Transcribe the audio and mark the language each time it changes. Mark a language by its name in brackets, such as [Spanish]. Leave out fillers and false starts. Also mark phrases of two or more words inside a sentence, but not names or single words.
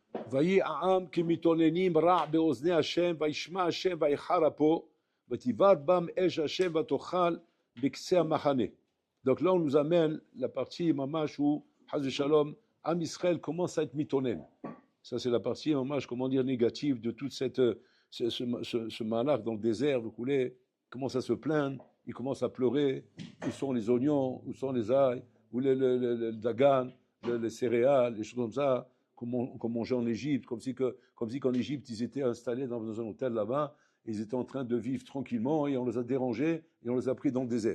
[Hebrew] ויהי העם כמתאוננים רע באוזני השם, וישמע השם ויחר אפו, ותבער בם אש השם ותאכל בקצה המחנה. [French] Donc là, on nous amène la partie mamash où, [Hebrew] חס ושלום, [French] Am Israël commence à être mitonen. Ça, c'est la partie mamash, comment dire, négative de toute ce malach dans le désert, vous voulez, commence à se plaindre, il commence à pleurer. Où sont les oignons, où sont les ail, où le dagan, les céréales, les choses comme ça, comme on mangeait en Égypte, comme si qu'en Égypte, ils étaient installés dans un hôtel là-bas, ils étaient en train de vivre tranquillement et on les a dérangés et on les a pris dans le désert.